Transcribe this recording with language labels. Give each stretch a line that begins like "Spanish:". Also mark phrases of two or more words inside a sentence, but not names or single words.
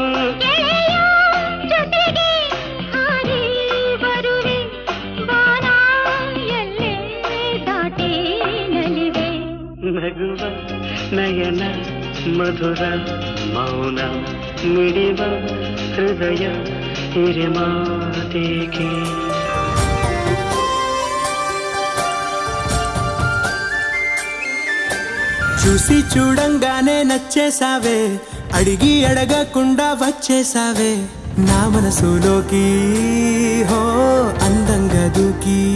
Kannada: ಜೊತೆಗೆ ಹಾರಿ ಬರುವೆ ಬಾನ ಎಲ್ಲೇ ದಾಟಿ ನಲಿವೆ ನಗುವ ನಯನ ಮಧುರ ಮೌನ ಮಿಡಿವ ಹೃದಯ ಹಿರಿಮಾತೇಕೆ
Telugu: చూసి చూడంగానే నచ్చేసావే అడిగి అడగకుండా వచ్చేసావే నా మనసులోకి హో అందంగా దూకి